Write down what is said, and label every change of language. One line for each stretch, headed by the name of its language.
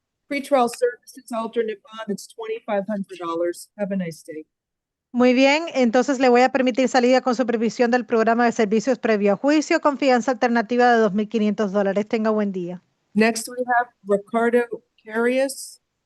English: Pretrial services alternate bond, it's $2,500. Have a nice day.
Spanish: Muy bien, entonces le voy a permitir salida con supervisión del programa de servicios previo a juicio, confianza alternativa de $2,500. Tenga buen día.
English: Next we have Ricardo Carius.